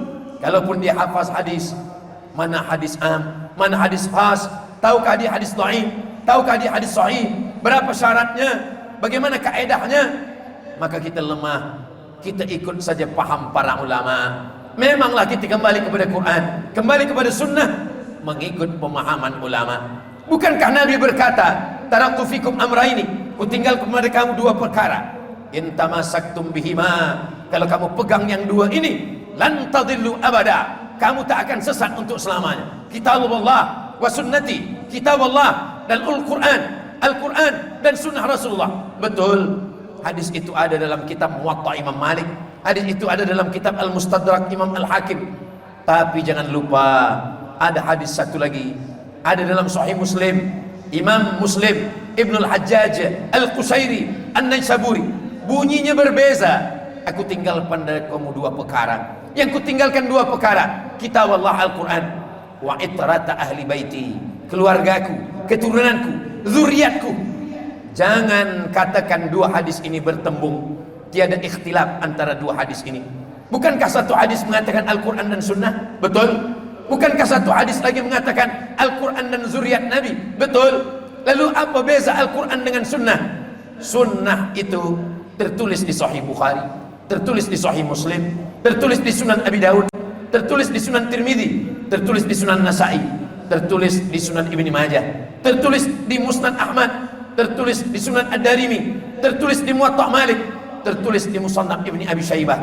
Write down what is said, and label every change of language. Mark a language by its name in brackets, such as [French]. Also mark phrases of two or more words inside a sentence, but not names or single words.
[Malay] Kalaupun dia hafaz hadis, mana hadis am, mana hadis khas, tahukah dia hadis dhaif, tahukah dia hadis sahih, berapa syaratnya, bagaimana kaedahnya? Maka kita lemah, kita ikut saja paham para ulama. Memanglah kita kembali kepada Quran, kembali kepada sunnah, mengikut pemahaman ulama. Bukankah Nabi berkata, [Arabic] تركت فيكم أمرين, [Malay] ku tinggal kepada kamu 2 perkara, [Arabic] إن تمسكتم بهما, [Malay] kalau kamu pegang yang 2 ini, [Arabic] لن تضلوا أبدا, [Malay] kamu tak akan sesat untuk selamanya. [Arabic] كتاب الله وسنتي, [Malay] kitabullah dan Al-Quran, Al-Quran dan sunnah Rasulullah. Betul, hadis itu ada dalam kitab Muwatta Imam Malik, hadis itu ada dalam kitab Al-Mustadrak Imam Al-Hakim. Tapi jangan lupa, ada hadis satu lagi, ada dalam Sahih Muslim, Imam Muslim Ibnul Hajjaj Al-Qusairi An-Naisaburi. Bunyinya berbeza. Aku tinggal pada kamu 2 perkara. Yang ku tinggalkan 2 perkara, kitab Allah Al-Quran, [Arabic] وعترة أهل بيتي, [Malay] keluargaku, keturunanku, zuriatku. Jangan katakan 2 hadis ini bertembung, tiada ikhtilaf antara 2 hadis ini. Bukankah satu hadis mengatakan Al-Quran dan sunnah? Betul. Bukankah satu hadis lagi mengatakan Al-Quran dan zuriat Nabi? Betul. Lalu apa beza Al-Quran dengan sunnah? Sunnah itu tertulis di Sahih Bukhari, tertulis di Sahih Muslim, tertulis di Sunan Abi Daud, tertulis di Sunan Tirmidzi, tertulis di Sunan Nasa'i, tertulis di Sunan Ibni Majah, tertulis di Musnad Ahmad, tertulis di Sunan Ad-Darimi, tertulis di Muwatta Malik, tertulis di Musannaf Ibni Abi Syaibah.